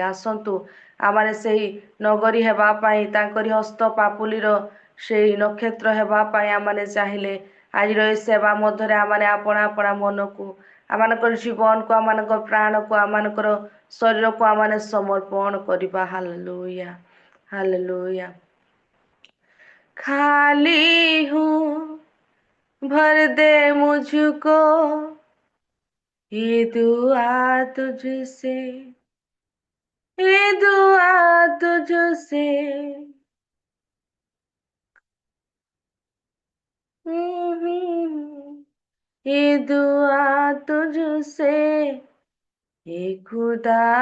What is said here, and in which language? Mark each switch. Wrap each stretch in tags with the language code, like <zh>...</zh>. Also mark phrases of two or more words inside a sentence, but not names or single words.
<or>ଆସନ୍ତୁ ଆମମାନେ ସେହି ନଗରୀ ହେବା ପାଇଁ, ତାଙ୍କରି ହସ୍ତ ପାପୁଲିର ସେଇ ନକ୍ଷତ୍ର ହେବା ପାଇଁ ଆମମାନେ ଚାହିଁଲେ ଆଜିର ଏହି ସେବା ମଧ୍ୟରେ ଆମମାନେ ଆପଣା ଆପଣା ମନକୁ, ଆମମାନଙ୍କର ଜୀବନକୁ, ଆମମାନଙ୍କର ପ୍ରାଣକୁ, ଆମମାନଙ୍କର ଶରୀରକୁ ଆମମାନେ ସମର୍ପଣ କରିବା।</or> <he>ହାଲେଲୁୟା, ହାଲେଲୁୟା।</he> <hi>खाली हूँ, भर दे मुझको, ये दुआ तुझसे, ये दुआ तुझसे, ये दुआ तुझसे, ये खुदा,</hi>